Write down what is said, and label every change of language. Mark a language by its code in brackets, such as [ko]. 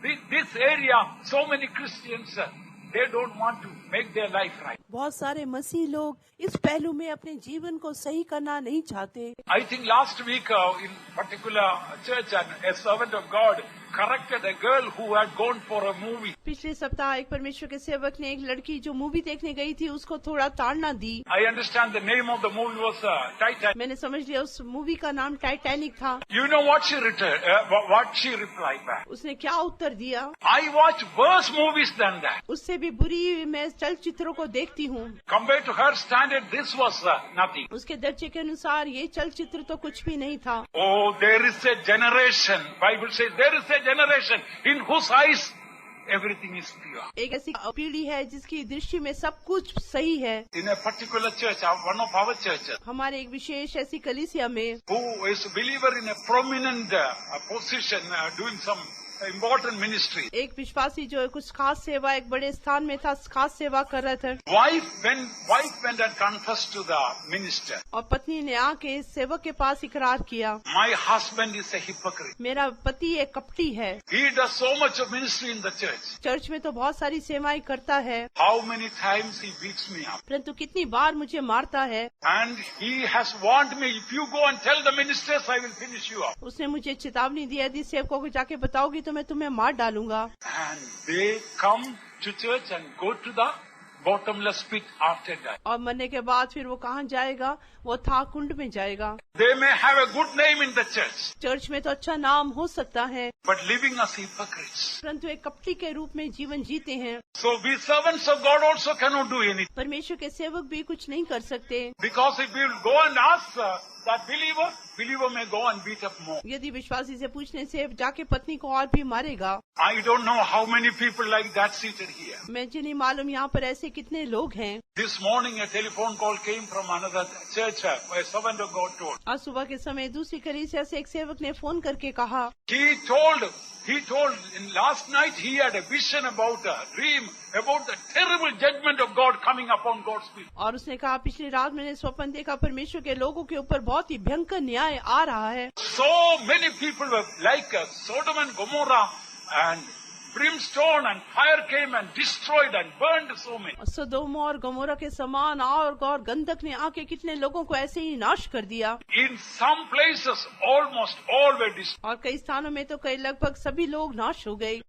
[en] This area, so many Christians, they don't want to make their life right. [hi] बहुत सारे मसीह लोग इस पहलू में अपने जीवन को सही करना नहीं चाहते। [en] I think last week in particular church, a servant of God corrected a girl who had gone for a movie. [hi] पिछले सप्ताह एक परमेश्वर के सेवक ने एक लड़की जो मूवी देखने गई थी उसको थोड़ा ताड़ना दी। [en] I understand the name of the movie was Titanic. [hi] मैंने समझ लिया उस मूवी का नाम टाइटैनिक था। [en] You know what she replied back? [hi] उसने क्या उत्तर दिया? [en] I watch worse movies than that. [hi] उससे भी बुरी मैं चलचित्रों को देखती हूँ। [en] Compared to her standard, this was nothing. [hi] उसके दर्जे के अनुसार ये चलचित्र तो कुछ भी नहीं था। [en] Oh, there is a generation. Bible says there is a generation in whose eyes everything is pure. [hi] एक ऐसी पीढ़ी है जिसकी दृष्टि में सब कुछ सही है। [en] In a particular church, one of our churches, [hi] हमारे एक विशेष ऐसी कलीसिया में [en] who is a believer in a prominent position, doing some important ministry. [hi] एक विश्वासी जो कुछ खास सेवा एक बड़े स्थान में था, खास सेवा कर रहा था। [en] Wife went and confessed to the minister. [hi] और पत्नी ने आके सेवक के पास इकरार किया, [en] My husband is a hypocrite. [hi] मेरा पति एक कपटी है। [en] He does so much of ministry in the church. [hi] Church में तो बहुत सारी सेवाएं करता है, [en] How many times he beats me up. [hi] परंतु कितनी बार मुझे मारता है। [en] And he has warned me, if you go and tell the ministers, I will finish you up. [hi] उसने मुझे चेतावनी दी, यदि सेवकों को जाके बताओगी तो मैं तुम्हें मार डालूंगा। [en] And they come to church and go to the bottomless pit after that. [hi] और मरने के बाद फिर वो कहाँ जाएगा? वो था कुंड में जाएगा। [en] They may have a good name in the church, [hi] church में तो अच्छा नाम हो सकता है, [en] but living as hypocrites. [hi] परंतु एक कपटी के रूप में जीवन जीते हैं। [en] So we servants of God also cannot do anything. [hi] परमेश्वर के सेवक भी कुछ नहीं कर सकते, [en] Because if we will go and ask that believer may go and beat up more. [hi] यदि विश्वासी से पूछने से जाके पत्नी को और भी मारेगा। [en] I don't know how many people like that seated here. [hi] मुझे नहीं मालूम यहाँ पर ऐसे कितने लोग हैं। [en] This morning a telephone call came from another church, a servant of God told. [hi] आज सुबह के समय दूसरी कलीसिया से एक सेवक ने फोन करके कहा, [en] He told in last night he had a vision about a dream about the terrible judgment of God coming upon God's people. [hi] और उसने कहा पिछली रात मैंने स्वप्न देखा परमेश्वर के लोगों के ऊपर बहुत ही भयंकर न्याय आ रहा है। [en] So many people were like Sodom and Gomorrah, and brimstone and fire came and destroyed and burned so many. [hi] सदोम और गमोरा के समान आग और गंधक ने आके कितने लोगों को ऐसे ही नाश कर दिया। [en] In some places almost all were destroyed. [hi] और कई स्थानों में तो कई लगभग सभी लोग नाश हो गए।